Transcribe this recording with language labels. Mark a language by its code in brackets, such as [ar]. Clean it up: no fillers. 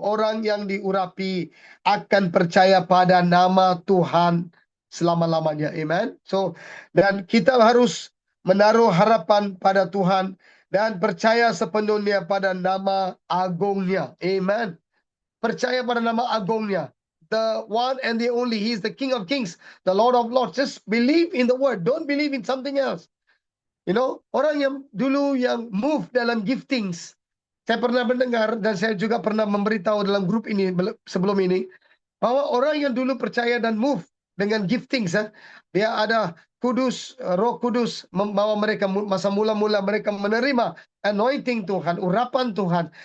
[ms] Orang yang diurapi akan percaya pada nama Tuhan selama-lamanya. Amen. Dan kita harus menaruh harapan pada Tuhan dan percaya sepenuhnya pada nama agungnya. Amen. Percaya pada nama agungnya. [en] The one and the only. He is the King of Kings, the Lord of Lords. Just believe in the word. Don't believe in something else. [ms] Orang yang dulu yang move dalam giftings. Saya pernah mendengar dan saya juga pernah memberitahu dalam grup ini sebelum ini, bahwa orang yang dulu percaya dan move dengan giftings, dia ada Roh Kudus membawa mereka masa mula-mula mereka menerima anointing Tuhan, urapan Tuhan.